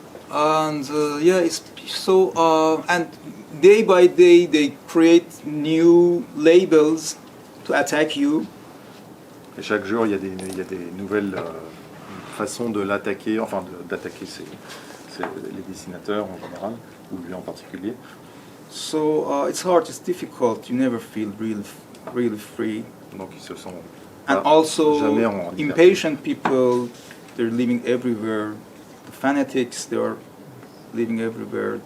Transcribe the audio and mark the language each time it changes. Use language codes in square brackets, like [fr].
[en] And it's so and day by day they create new labels to attack you. [fr] Et chaque jour il y a des nouvelles façons de l'attaquer, d'attaquer c'est les dessinateurs en général ou lui en particulier. [en] So it's hard, it's difficult. You never feel really free. [fr] Donc ils se sont [en] and also [fr] jamais en liberté. [en] Impatient people, they're living everywhere. The fanatics, they are living everywhere.